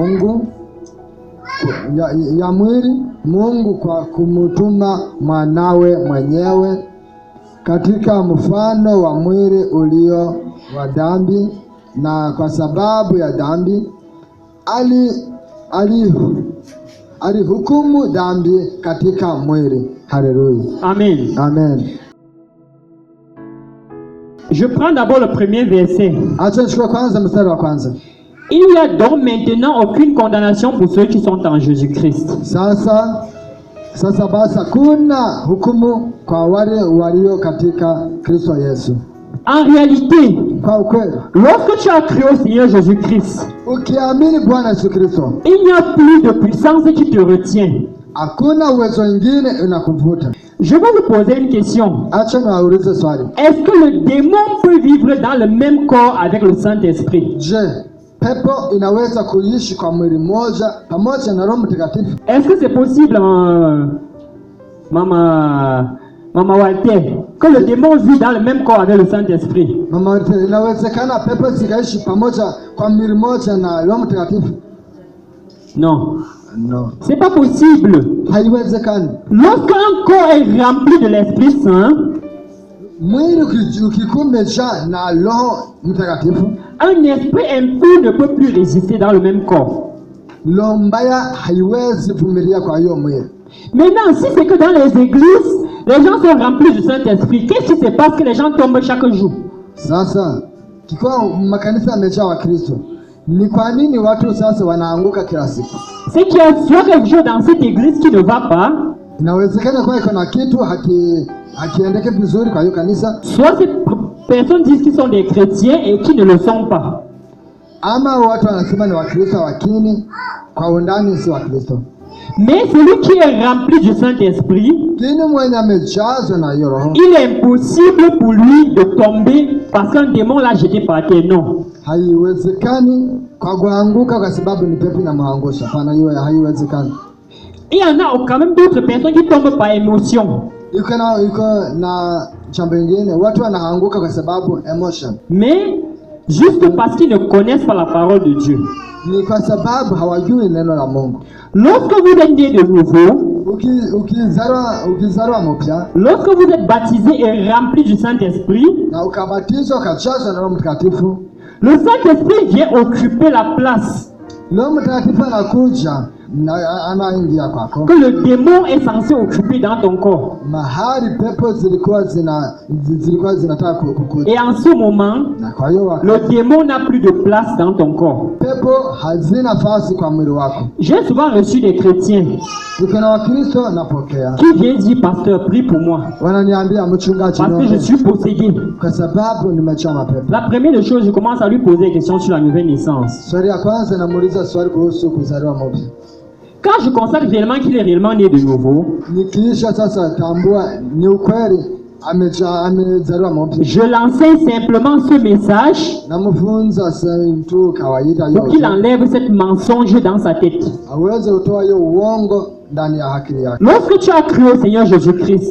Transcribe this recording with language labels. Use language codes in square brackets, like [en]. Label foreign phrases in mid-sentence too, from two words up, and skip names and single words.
[sw] Mungu kwa kumtuma mwanawe mwenyewe katika mfano wa mwili ulio wa dhambi, na kwa sababu ya dhambi alihukumu dhambi katika mwili. Haleluya. Amen. Amen. [fr] Je prends d'abord le premier verset. [sw] Acha nichukue kwanza mstari wa kwanza. [fr] Il n'y a donc maintenant aucune condamnation pour ceux qui sont en Jésus-Christ. [sw] Sasa basi hakuna hukumu kwa wale walio katika Kristo Yesu. [fr] En réalité, [sw] Kwa ukweli, [fr] lorsque tu as cru au Seigneur Jésus-Christ, [sw] ukiamini Bwana Yesu Kristo, [fr] il n'y a plus de puissance qui te retient. [sw] hakuna uwezo mwingine unakuvuta. [fr] Je vais vous poser une question. [sw] Acha niwaulize swali. [fr] Est-ce que le démon peut vivre dans le même corps avec le Saint-Esprit? [sw] Je, pepo inaweza kuishi kwa mwili mmoja pamoja na Roho Mtakatifu? [fr] Est-ce que c'est possible, Maman Walter, que le démon vit dans le même corps avec le Saint-Esprit? [sw] Mama Walter, inawezekana pepo zikaishi pamoja kwa mwili mmoja na Roho Mtakatifu? [fr] Non. [sw] No. [fr] C'est pas possible. [sw] Haiwezekani. [fr] Lorsqu'un corps est rempli de l'Esprit Saint, [sw] Mwili ukikuwa umejaa na Roho Mtakatifu, [fr] un esprit impur ne peut plus résister dans le même corps. [sw] roho mbaya haiwezi vumilia kwa hiyo mwili. [fr] Maintenant, si c'est que dans les églises, les gens sont remplis du Saint-Esprit, qu'est-ce qui se passe que les gens tombent chaque jour? [sw] Sasa kikiwa makanisa yamejaa wa Kristo, ni kwa nini watu sasa wanaanguka kila siku? [fr] C'est qu'il y a soit quelque chose dans cette église qui ne va pas, [sw] Inawezekana kwa iko na kitu hakiendeke vizuri kwa hiyo kanisa, [fr] soit ces personnes disent qu'ils sont des chrétiens et qui ne le sont pas. [sw] ama watu wanasema ni Wakristo lakini kwa undani si Wakristo. [fr] Mais celui qui est rempli du Saint-Esprit, [sw] Kini mwenye amejazwa na hiyo Roho, [fr] il est impossible pour lui de tomber parce qu'un démon l'a jeté par terre. Non. [sw] haiwezekani kwa kuanguka kwa sababu ni pepo inamwangusha. Hapana, hiyo haiwezekani. [fr] Il y en a quand même d'autres personnes qui tombent par émotion. [sw] Iko na jambo lingine, watu wanaanguka kwa sababu emotion. [fr] Mais juste parce qu'ils ne connaissent pas la parole de Dieu. [sw] Ni kwa sababu hawajui neno la Mungu. [fr] Lorsque vous êtes né de nouveau, [sw] Ukizaliwa mpya, [fr] lorsque vous êtes baptisé et rempli du Saint-Esprit, [sw] na ukabatizwa ukajazwa na Roho Mtakatifu, [fr] le Saint-Esprit vient occuper la place [sw] Roho Mtakatifu anakuja na anaingia kwako, [fr] que le démon est censé occuper dans ton corps. [sw] mahali pepo zilikuwa zinataka kukuja. [fr] Et en ce moment, [sw] Na kwa hiyo [fr] le démon n'a plus de place dans ton corps. [sw] pepo hazina nafasi kwa mwili wako. [fr] J'ai souvent reçu des chrétiens [sw] Niko na Wakristo napokea, [fr] qui viennent dire, pasteur, prie pour moi, [sw] wananiambia mchungaji, [fr] parce que je suis possédé. [sw] kwa sababu nimejaa mapepo. [fr] La première des choses, je commence à lui poser des questions sur la nouvelle naissance. [sw] Swali ya kwanza namuuliza swali kuhusu kuzaliwa mpya. [fr] Quand je constate réellement qu'il est réellement né de nouveau, [sw] Nikiisha sasa tambua ni ukweli amezaliwa mpya, [fr] je l'enseigne simplement ce message [sw] namfunza tu kawaida [fr] pour qu'il [sw] yote [fr] enlève cette mensonge dans sa tête. [sw] aweze kutoa hiyo uongo ndani ya akili yake. [fr] Lorsque tu as cru au Seigneur Jésus-Christ,